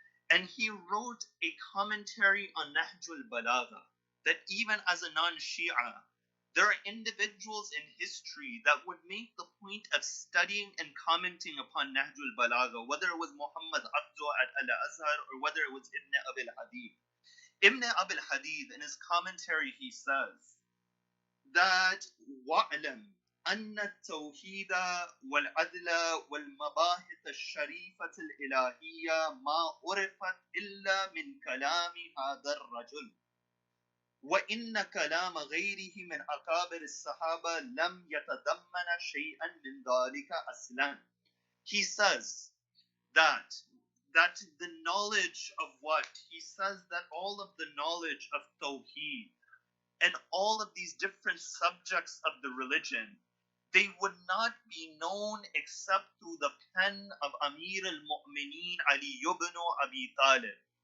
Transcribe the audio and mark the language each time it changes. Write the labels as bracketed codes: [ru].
[en] And he wrote a commentary on Nahjul Balagha, that even as a non-Shia, there are individuals in history that would make the point of studying and commenting upon Nahjul Balagha, whether it was Muhammad Abdu at Al-Azhar or whether it was Ibn Abil Hadid. Ibn Abil Hadid, in his commentary, he says that [ar] وَعْلَمْ أن التوحيد والعدل والمباحث الشريفة الإلهية ما عرفت إلا من كلام هذا الرجل وإن كلام غيره من أكابر الصحابة لم يتضمن شيئا من ذلك أصلا. [en] He says that the knowledge of what? He says that all of the knowledge of Tawheed and all of these different subjects of the religion, they would not be known except through the pen of Amir al-Mu'mineen Ali ibn Abi Talib.